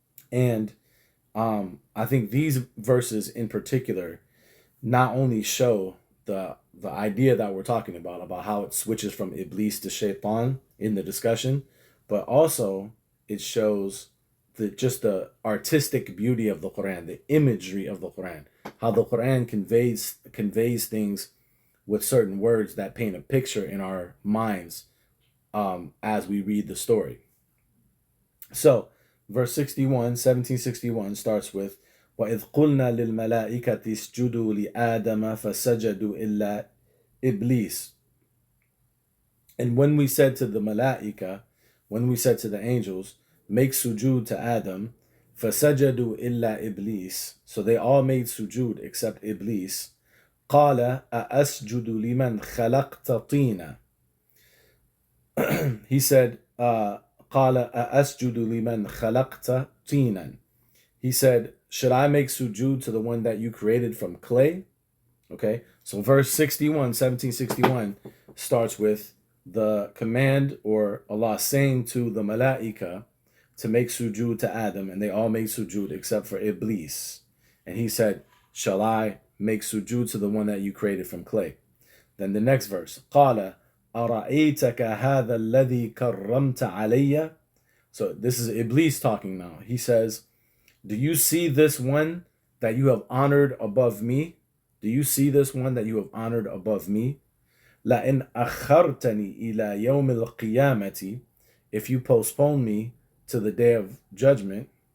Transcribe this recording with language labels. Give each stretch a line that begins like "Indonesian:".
English: And I think these verses in particular not only show the idea that we're talking about how it switches from Iblis to Shaitan in the discussion, but also it shows the artistic beauty of the Quran, the imagery of the Quran, how the Quran conveys things with certain words that paint a picture in our minds as we read the story. So, verse 1761 starts with,
Arabic: وَإِذْ قُلْنَا لِلْمَلَائِكَةِ اسْجُدُوا لِآدَمَ فَسَجَدُوا إِلَّا إِبْلِيسَ.
English: And when we said to the malaika, when we said to the angels, make sujood to Adam,
Arabic: فَسَجَدُوا إِلَّا إِبْلِيسَ,
English: so they all made sujood except Iblis.
Arabic: قَالَ أَأَسْجُدُ لِمَنْ خَلَقْتَ طِينًا.
English: He said,
Arabic: قَالَ أَأَسْجُدُ لِمَنْ خَلَقْتَ طِينًا.
English: He said, should I make sujood to the one that you created from clay? Okay, so verse 1761 starts with the command, or Allah saying to the malaika to make sujood to Adam, and they all made sujood except for Iblis. And he said, shall I make sujood to the one that you created from clay? Then the next verse,
Arabic: قَالَ أَرَأَيْتَكَ هَذَا الَّذِي كَرَّمْتَ عَلَيَّ.
English: So this is Iblis talking now. He says, do you see this one that you have honored above me? Do you see this one that you have honored above me?
Arabic: لَإِنْ أَخَّرْتَنِي إِلَى يَوْمِ الْقِيَامَةِ.
English: If you postpone me to the day of judgment,